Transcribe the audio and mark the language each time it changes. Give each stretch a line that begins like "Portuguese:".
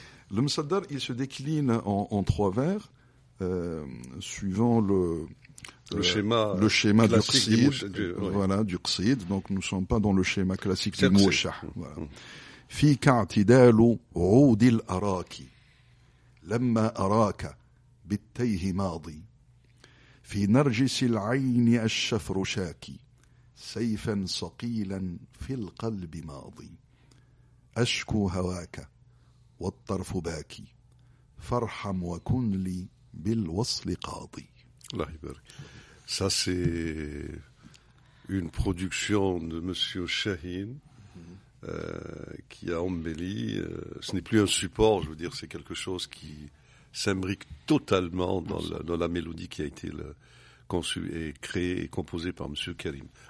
French: Le Msaddar, il se décline en 3 vers, suivant le schéma du qsid, voilà, du qsid. Donc nous ne sommes pas dans le schéma classique du mouchah. Voilà.
Arabic: فيك اعتدال عود الأراك لما أراك بالتيه ماضي في نرجس العين الشفر شاكي سيفا صقيلا في القلب ماضي أشكو هواك والطرف باكي فارحم وكن لي بالوصل قاضي.
French: Ça, c'est une production de Monsieur Chahine qui a embelli. Ce n'est plus un support, je veux dire, c'est quelque chose qui s'imbrique totalement dans la mélodie qui a été conçue et créée et composée par Monsieur Karim.